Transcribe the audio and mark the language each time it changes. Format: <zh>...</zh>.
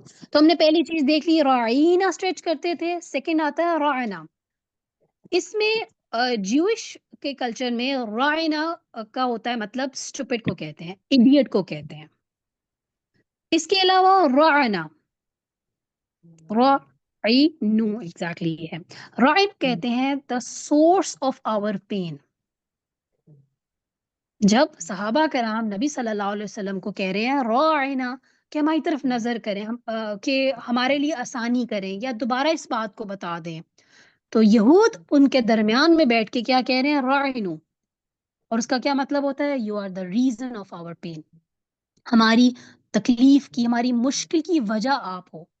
<ur>تو ہم نے پہلی چیز دیکھ لی، رعینا اسٹریچ کرتے تھے. سیکنڈ آتا ہے رعنا. اس میں جیوش کے کلچر میں رعنا کا ہوتا ہے مطلب اسٹوپڈ کو کہتے ہیں، ایڈیٹ کو کہتے ہیں. اس کے علاوہ رعنا، رعینو ایگزیکٹلی یہ ہے. رعن کہتے ہیں</ur> <en>the source of our pain.</en> <ur>جب صحابہ کرام نبی صلی اللہ علیہ وسلم کو کہہ رہے ہیں رعنا کہ ہماری طرف نظر کریں، ہم کہ ہمارے لیے آسانی کریں یا دوبارہ اس بات کو بتا دیں، تو یہود ان کے درمیان میں بیٹھ کے کیا کہہ رہے ہیں؟ رعینو. اور اس کا کیا مطلب ہوتا ہے؟</ur> <en>You are the reason of our pain.</en> <ur>ہماری تکلیف کی، ہماری مشکل کی وجہ آپ ہو.</ur>